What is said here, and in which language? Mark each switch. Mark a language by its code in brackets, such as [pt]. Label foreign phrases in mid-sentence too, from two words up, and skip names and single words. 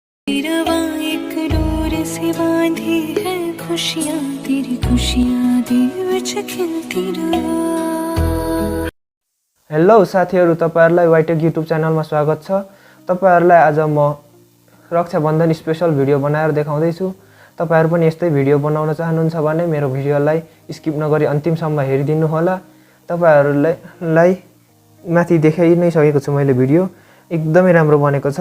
[hi] रवा एक डोर से बांधी है खुशियाँ तेरी खुशियाँ [pa] दे विच खिलती रह। [ne] हेलो साथीहरु, तपाईहरुलाई ytech युट्युब च्यानलमा स्वागत छ। तपाईहरुलाई आज म रक्षा बन्धन स्पेशल भिडियो बनाएर देखाउँदै छु। तपाईहरु पनि यस्तै भिडियो बनाउन चाहनुहुन्छ भने मेरो भिडियोलाई स्किप नगरी अन्तिमसम्म हेरिदिनु होला। तपाईहरुलाई माथि देखाइ नै सकेको छु मैले भिडियो एकदमै राम्रो बनेको छ।